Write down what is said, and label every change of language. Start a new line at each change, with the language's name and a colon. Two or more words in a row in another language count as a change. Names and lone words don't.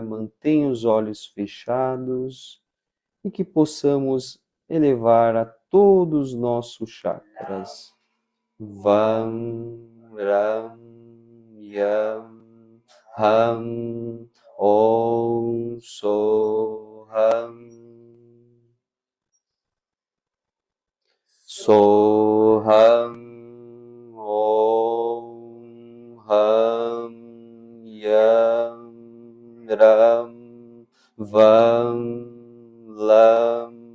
Portuguese: Mantenha os olhos fechados e que possamos elevar a todos os nossos chakras.
Sanskrit: Vam, Ram, Yam, Ham, Om, Soham. Soham, Om, Ham, Yam, Ram, Vam, Lam.